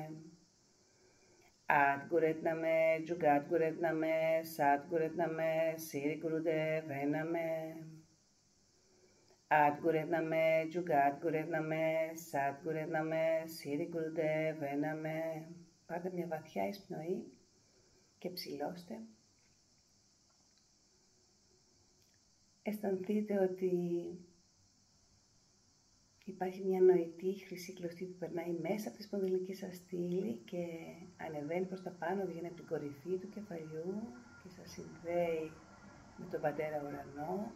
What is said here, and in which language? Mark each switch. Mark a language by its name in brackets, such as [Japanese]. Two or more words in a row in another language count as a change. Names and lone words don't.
[Punjabi] ਆਦਿ ਗੁਰੇ ਨਮਹ, ਜੁਗਾਦਿ ਗੁਰੇ ਨਮਹ, ਸਤਿ ਗੁਰੇ ਨਮਹ, ਸਿਰੀ ਗੁਰਦੇਵੇ ਨਮਹ. ਆਦਿ ਗੁਰੇ ਨਮਹ, ਜੁਗਾਦਿ ਗੁਰੇ ਨਮਹ, ਸਤਿ ਗੁਰੇ ਨਮਹ, ਸਿਰੀ ਗੁਰਦੇਵੇ ਨਮਹ. [Greek] Πάρτε μια βαθιά εισπνοή και ψηλώστε. Αισθανθείτε ότι υπάρχει μια νοητή χρυσή κλωστή που περνάει μέσα από τη σπονδυλική σας στήλη και ανεβαίνει προς τα πάνω, βγαίνει από την κορυφή του κεφαλιού και σας συνδέει με τον Πατέρα Ουρανό.